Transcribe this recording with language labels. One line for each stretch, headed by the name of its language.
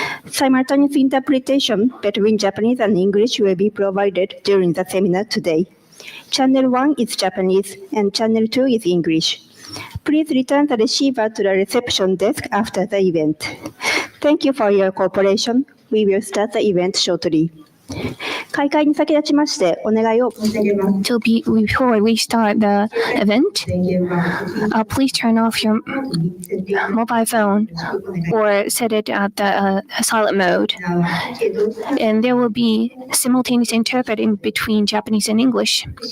English: Simultaneous interpretation between Japanese and English will be provided during the seminar today. Channel 1 is Japanese and Channel 2 is English. Please return the receiver to the reception desk after the event. Thank you for your cooperation. We will start the event shortly.
Japanese: 開会に先立ちましてお願いを申し上げます。
English: Before we start the event, please turn off your mobile phone or set it at the silent mode. And there will be simultaneous interpreting between Japanese and English.